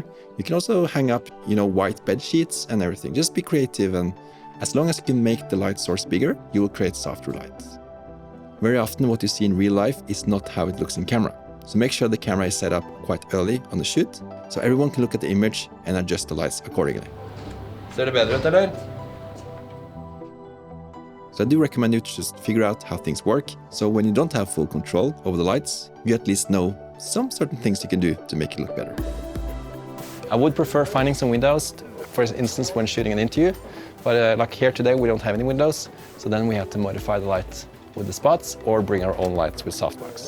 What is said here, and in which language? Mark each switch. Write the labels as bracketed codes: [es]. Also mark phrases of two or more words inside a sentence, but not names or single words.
[en] You can also hang up, white bed sheets and everything. Just be creative, and as long as you can make the light source bigger, you will create softer lights. Very often what you see in real life is not how it looks in camera. So make sure the camera is set up quite early on the shoot, so everyone can look at the image and adjust the lights accordingly. [no] Ser det bedre ut, eller? [en] So I do recommend you to just figure out how things work, so when you don't have full control over the lights, you at least know some certain things you can do to make it look better. I would prefer finding some windows, for instance when shooting an interview, but like here today we don't have any windows, so then we have to modify the light with the spots or bring our own lights with softbox.